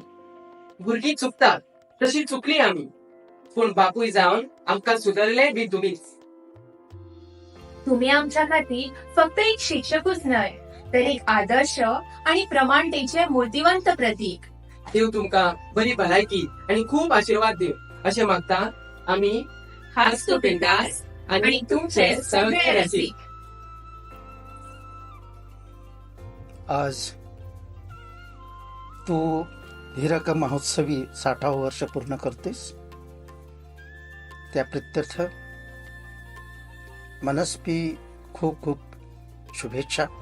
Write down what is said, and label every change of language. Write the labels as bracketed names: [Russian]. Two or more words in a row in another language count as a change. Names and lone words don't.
[Konkani] भुरगीं चुकतात तशी चुकली आम्ही, पूण बापूय जावन आमकां सुदारले बी तुम्हीच. तुम्ही आमच्या खातीर फक्त एक शिक्षकच न्हय, तर एक आदर्श आणि प्रमाणतेचे मूर्तिवंत प्रतीक. देव तुमकां बरी भलायकी आणि खूप आशीर्वाद देव अशें मागता आम्ही हास्तू पिंडास आणि तुमचे सगळे रसिक. [Marathi] आज तू हीरक महोत्सवी 60वे वर्ष पूर्ण करतेस, त्या प्रित्यर्थ मनस्वी खूप खूप शुभेच्छा.